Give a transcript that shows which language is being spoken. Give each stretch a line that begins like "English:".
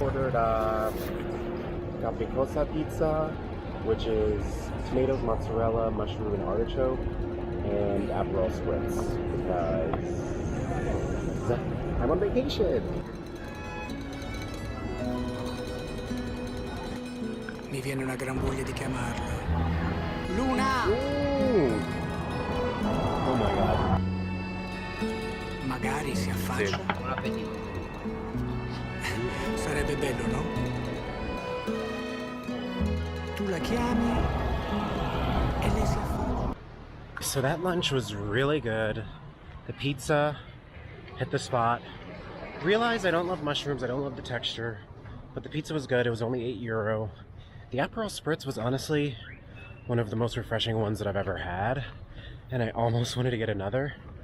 English: Ordered capricosa pizza, which is tomatoes, mozzarella, mushroom, and artichoke, and Aperol Spritz because I'm on vacation.
Italian: Mi viene una gran voglia di chiamarla. Luna!
English: Oh my god.
Italian: Magari si affaccia. Sarebbe bello, no? Tu la chiami e lei si affaccia.
English: So that lunch was really good. The pizza hit the spot. Realized I don't love mushrooms, I don't love the texture, but the pizza was good. It was only €8. The Aperol Spritz was honestly one of the most refreshing ones that I've ever had, and I almost wanted to get another.